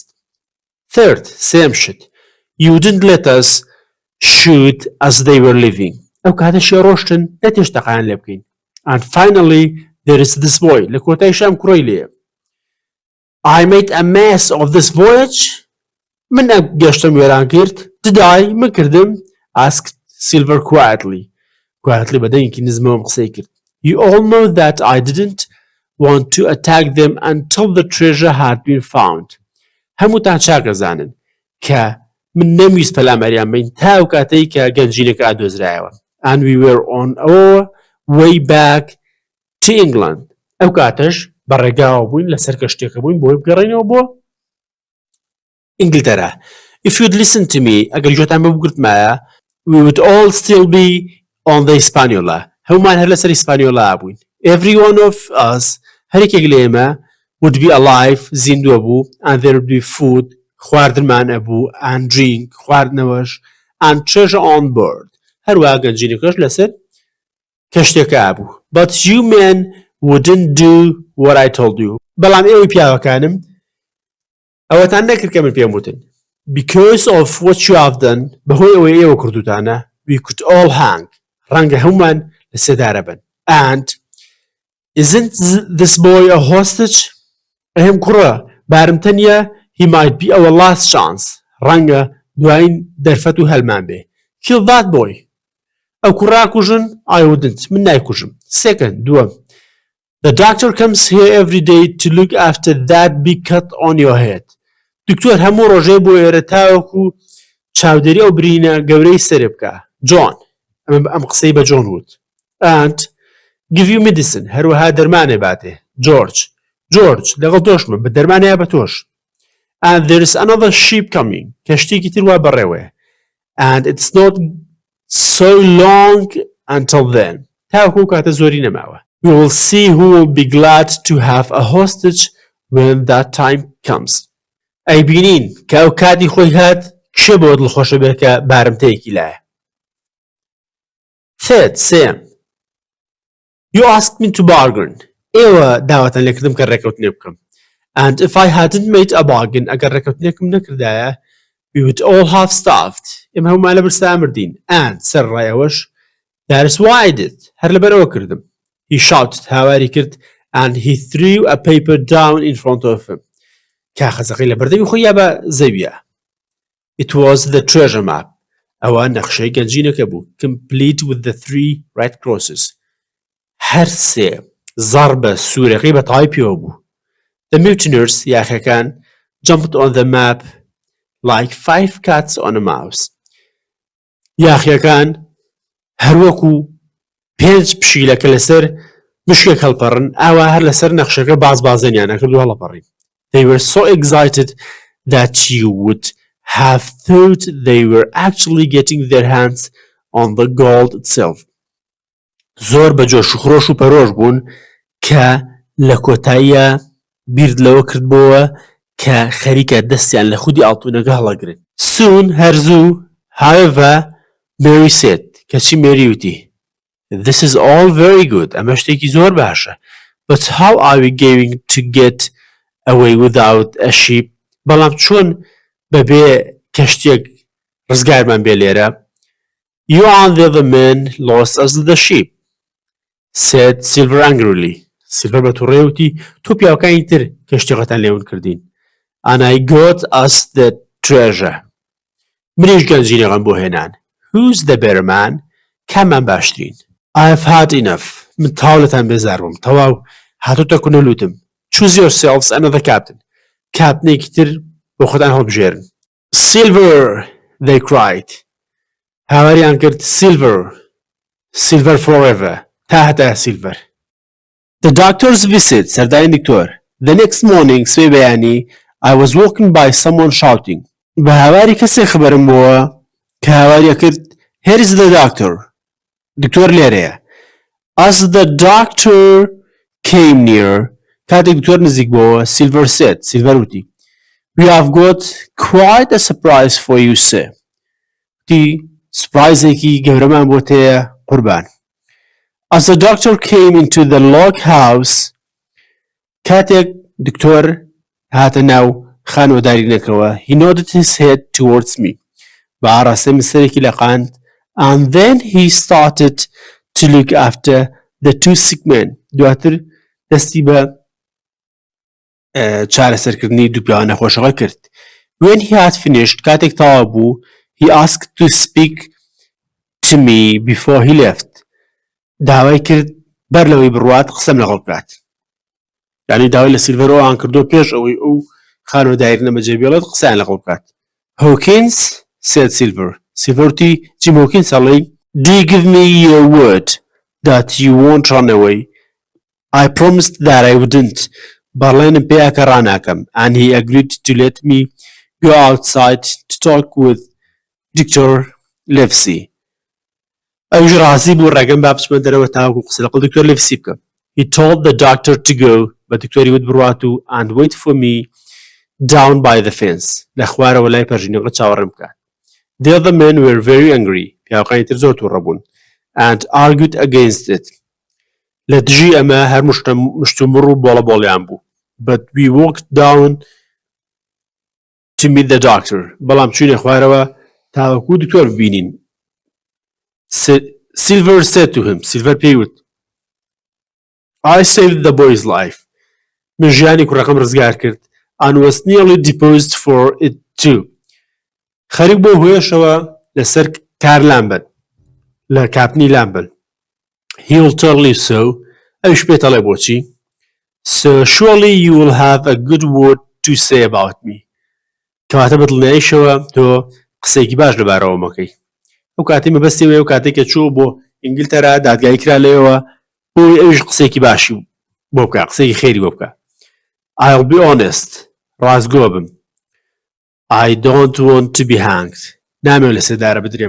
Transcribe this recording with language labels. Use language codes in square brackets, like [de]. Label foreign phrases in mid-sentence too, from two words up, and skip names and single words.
[ckb] Third, سێم شت. [en] You didn't let us shoot as they were leaving. [ckb] ئەو کاتە شێڕۆشتن نەتێش تەقایان لێ بکەین. [en] And finally, there is this boy. [ckb] لە کۆتای شام کوڕی لێیە. [en] I made a mess of this voyage. [ckb] من گەشتم وێران کرد. [en] Did I? [ckb] من کردم. [en] Asked Silver quietly. Quietly [ckb] بەدەنگێکی نزمەوەم قسەی کرد. [en] You all know that I didn't want to attack them until the treasure had been found. [ckb] هەمووتان چاکەزانن کە من نەمویست پەلامەریان بین تا ئەو کاتەی کە گەنجینەکە ئادۆزرایەوە. [en] And we were on our way back to England. [ckb] ئەو کاتەش بەڕێگاوە بووین لەسەر کەشتێکە بووین بۆی بگەڕێنەوە بۆ ئینگلتەرا. [en] If you'd listen to me, [ckb] ئەگەر گوێتان بە بگرتمایە, [en] we would all still be on the Hispaniola. [ckb] هەمومان هەر لەسەر ئیسپانیۆلا بووین. [en] Every one of us [ckb] هەرێکێک لە ئێمە [en] would be alive [ckb] زیندووە بوو [en] and there would be food [ckb] خواردنمان ئەبوو [en] and drink خواردنەوەش and treasure on board. [ckb] هەروەها گەنجینەکەش لەسەر کەشتێکە بوو. [en] But you men wouldn't do what I told you. [ckb] بەڵام ئێوەی پیاوەکانم ئەوەتان نەکرد کە من پێم وتن. [en] Because of what you have done [ckb] بەهۆی ئەوەی ئێوە کردوتانە [en] we could all hang. [ckb] ڕەنگە هەمومان لە سێدارە بن. [en] And isn't this boy a hostage? [ckb] ئەهێم کوڕە بارمتەنیە [en] he might be our last chance. [ckb] ڕەنگە دوایین دەرفەت و هەلمان بێ. [en] Kill that boy. [ckb] ئەو کوڕا کوژن [en] I wouldn't. [ckb] من نایکوژم. [en] Second, دووەم. The doctor comes here every day to look after that big cut on your head. [ckb] دکتۆر هەموو ڕۆژێ بۆ ئێرە تاوەکو چاودێری ئەو برینە گەورەی سەرێ بکە. John. ئەم قسەی بە جۆن وت. [en] And give you medicine. [ckb] هەروەها دەرمانێ باتێ. George. لەگەڵ تۆشمە بە دەرمانەیە بە تۆش. [en] And there is another ship coming. [ckb] کەشتێکی تر وا بەڕێوێ. [en] And it's not so long until then. [ckb] تاوەکو کاتە زۆری نەماوە. [en] We will see who will be glad to have a hostage when that time comes. [ckb] ئەی بینین کە ئەو کاتی خۆی هات کێ بۆ دڵخۆشە بێت کە بارمتەیەکی لایە. [en] Third, Sam. You asked me to bargain. [ckb] ئێوە داوەتان لێکردم کە ڕێکەوتنێ بکەم. [en] And if I hadn't made a bargain [ckb] ئەگەر ڕێکەوتنێکم نەکردایە [en] we would all have starved. [ckb] ئێمە هەمومان لە برسا مردین. [en] And سەرڕایەوەش that is why I did. [ckb] هەر لەبەرەوە کردم. [en] He shouted [ckb] هاواری کرد [en] and he threw a paper down in front of him. [ckb] کاغەزەکەی لە بەردەمی خۆی یا بە زەویە. [en] It was the treasure map. [ckb] ئەوە نەخشەی گەنجینەکە بوو. [en] Complete with the 3 right crosses. [ckb] هەر سێ زەڕ بە سوورەکەی بە تەواوی پێوە بوو. [en] The mutineers یاخەکان jumped on the map like 5 cats on a mouse. [ckb] یاخیەکان هەروەکو 5 پشیلەکە لەسەر مشکێک هەڵپەڕن ئاوا هەر لەسەر نەخشەکە بازبازێنیان نەکرد و هەڵەپەڕین. [en] They were so excited that you would have thought they were actually getting their hands on the gold itself. [ckb] زۆر بە جۆش و خڕۆش و پەرۆش بوون کە لە کۆتاییە بیرد لەوە کردبەوە کە خەریکە دەستیان لە خودی ئاڵتوونەکە هەڵەگرن. [en] Soon هەرزوو however Mary said [ckb] کەچی مێری وتی [en] This is all very good. [ckb] ئەمە شتێکی زۆر باشە. [en] But how are we going to get away without a ship? [ckb] بەڵام چۆن بەبێ کەشتێک ڕزگارمان بێ لێرە؟ [en] You and the other men lost us the ship, said Silver angrily. [ckb] Silver بە تووڕێ وتی تۆ پیاوەکانی تر کەشتێکەتان لێون کردین. [en] And I got us the treasure. [ckb] منیش گەنجینەکەم بۆ هێنان. [en] Who's the better man? [ckb] کامان باشترین؟ [en] I have had enough. [ckb] من تاوڵەتان بێزار بووم. تەواو هاتوتە کونەلووتم. [en] Choose yourselves another captain. [ckb] کاپتنێکی تر بۆ خۆتان هەڵبژێرن. [en] Silver, they cried. [ckb] هاواریان کرد Silver forever. تا هەتا [en] Silver. The doctor's visit. [ckb] سەردانی دکتۆر. [en] The next morning [ckb] سوێ بەیانی [en] I was walking by someone shouting. [ckb] بە هاواری کەسێک خبرم بووە کە هاواریە کرد [en] Here is the doctor. [ckb] دکتۆر لێرەیە. [en] As the doctor came near, [ckb] کاتێک دکتۆر نزیک بووە Silver said. [en] Silver وتی We have got quite a surprise for you, sir. [ckb] وتی سپرایزێکی گەورەمان بۆ تەیە قوربان. [en] As the doctor came into the log house, [ckb] کاتێک دکتۆر هاتە ناو خانوەدارینەکەوە [en] he nodded his head towards me. [ckb] بە ئاڕاستە من سەرێکی لەقاند [en] and then he started to look after the 2 sick men. [ckb] دواتر دەستی بە چارەسەرکردنی دوو پیاوە نەخۆشەکە کرد. [en] When he had finished, [ckb] کاتێک تەواو بوو [en] he asked to speak to me before he left. [ckb] داوای کرد بەر لەوەی بڕوات قسەم لەگەڵ بکات. یعنی داوای لە سیلڤەرەوەیان کردو پێش ئەوەی ئەو خانوەدارینە بەجێ بێڵێت قسەیان لەگەڵ بکات. [en] Hawkins, said Silver. Silver وتی Jim Hawkins هەڵێی Do you give me your word that you won't run away? I promised that I wouldn't. [ckb] بەڵێنم پێیە کە ڕاناکەم. [en] And he agreed to let me go outside to talk with Dr. Livesey. [ckb] ئەویش ڕازی بوو ڕێگەم با بچمە دەرەوە تاوەکو قسە لەگەڵ دکتۆر لێفسی بکەم. [en] He told the doctor to go [ckb] بە دکتۆری وت بڕوات و [en] and wait for me down by the fence [ckb] لە خوارەوە لای پەرژینەکە چاوەڕێم بکات. [en] The other men were very angry [ckb] پیاوەکانی تر زۆر تووڕە بوون [en] and argued against it [ckb] لە دژی ئەمە هەر مشتومڕ و بۆڵە بۆڵیان بوو. [en] But we walked down to meet the doctor [ckb] بەڵام چوینە خوارەوە تاوەکو دکتۆر ببینین. [en] Silver said to him Silver [ckb] پێی وت [en] I saved the boy's life [ckb] من ژیانی کوڕەکەم ڕزگار کرد [en] and was nearly deposed for it too [ckb] خەریک بۆ هۆیشەوە لەسەر کار لامبەن لە کاپنی لامبەن. [en] He'll tell you so [ckb] ئەوش پێتەڵێ بۆچی [en] so surely you will have a good word to say about me [ckb] کەواتە بەدڵنیاییشەوە تۆ قسەیەکی باش لەبارەوە مەکەی. ئەو کاتی مەبەستیەوە ئەو کاتێککە چوو بۆ ئینگلتەرا دادگایی کرا لێەوە بۆی ئەوش قسێکی باشی بۆ بکە قسەی خێری بۆ بکە. [en] I'll be honest [ckb] ڕازگۆ بم [en] I don't want to be hanged [ckb] نامەوێت لە سێدارە بدرێم.